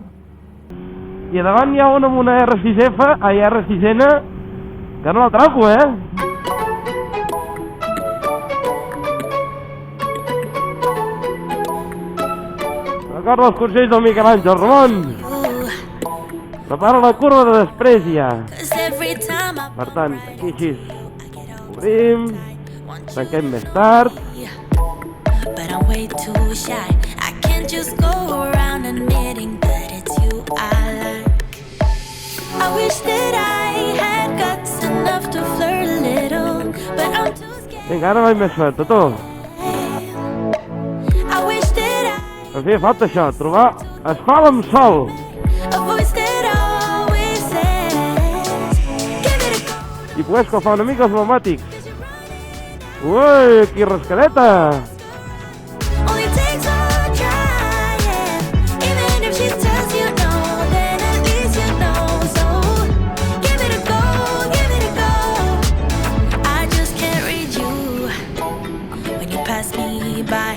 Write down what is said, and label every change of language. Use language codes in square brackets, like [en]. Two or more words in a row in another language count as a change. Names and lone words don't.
[ca] I a davant hi ha una amb una R6N, que no l'atrapo, Recorda els consells del Miquel Àngel, Ramon. Prepara la curva de després ja. Per tant, aquí així. Obrim. Tanquem més tard. [en] But I'm way too shy. I can't just go around admitting that it's you I like. I wish that I had guts enough to flirt a little, but I'm too scared. [ca] Vinga, ara vaig més fort, tu. [en] I wish that [ca] Em feia falta això, trobar escola amb sol. [en] a voice that always says, give it a go. [ca] I poder escalfar una mica els pneumàtics. Ui, aquí rascadeta. [en] Only takes one try, yeah. Even if she tells you no, then at least you know. So give it a go, give it a go. I just can't read you when you pass me by.